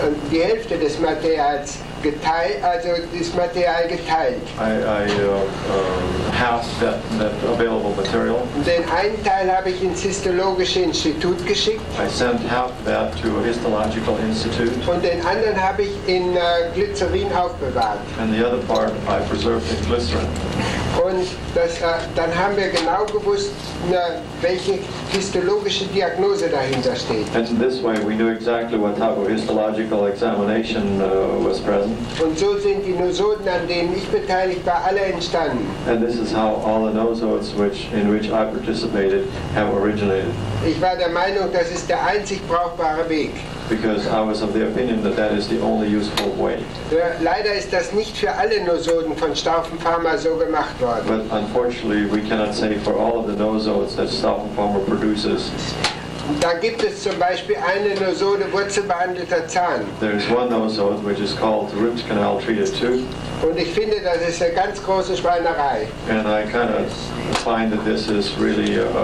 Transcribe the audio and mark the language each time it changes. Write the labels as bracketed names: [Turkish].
[German] die Hälfte des Materials geteilt, also das Material geteilt. [English] I halved that available material. [German] Den einen Teil habe ich ins Histologische Institut geschickt [English] I sent half of that to a histological institute, [German] und den anderen habe ich in Glycerin aufbewahrt. [English] and the other part I preserved in glycerin. [German] Und dann haben wir genau gewusst, welche histologische Diagnose dahinter steht. [English] And in this way we knew exactly what type of histological examination was present. [German] Und so sind die Nosoden, an denen ich beteiligt war, alle entstanden. [English] And this is how all the nosodes in which I participated have originated. [German] Ich war der Meinung, das ist der einzig brauchbare Weg. [English] Because I was of the opinion that that is the only useful way. [German] Leider ist das nicht für alle Nosoden von Stoughton Farmer so gemacht worden. [English] But unfortunately, we cannot say for all of the nosodes that Stoughton Farmer produces. [German] Da gibt es zum Beispiel eine Nosode wurzelbehandelter Zahn. [English] There is one nosode which is called root canal treated tooth. [German] Und ich finde, das ist eine ganz große Schweinerei. [English] And I kind of find that this is really